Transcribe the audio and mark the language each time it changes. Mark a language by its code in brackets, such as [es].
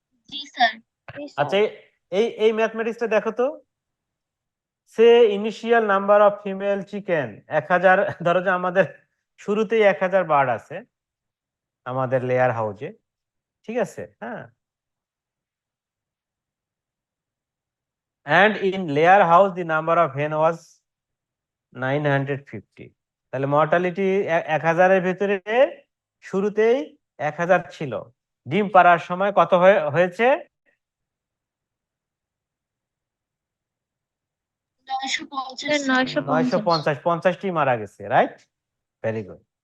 [bn] জি sir. আচ্ছা, এই ম্যাথমেটিক্সটা দেখো তো। [en] সে initial number of female chicken 1000, [bn] ধরো যে আমাদের শুরুতেই 1000 বার্ড আছে আমাদের লেয়ার হাউজে, ঠিক আছে? [en] হ্যাঁ, and in layer house the number of hen was 950. [bn] তাহলে মর্টালিটি 1000 এর ভিতরে শুরুতেই 1000 ছিল, ডিম পাড়ার সময় কত হয়েছে? 950 950, 50টি মারা গেছে, [en] Right? Very good.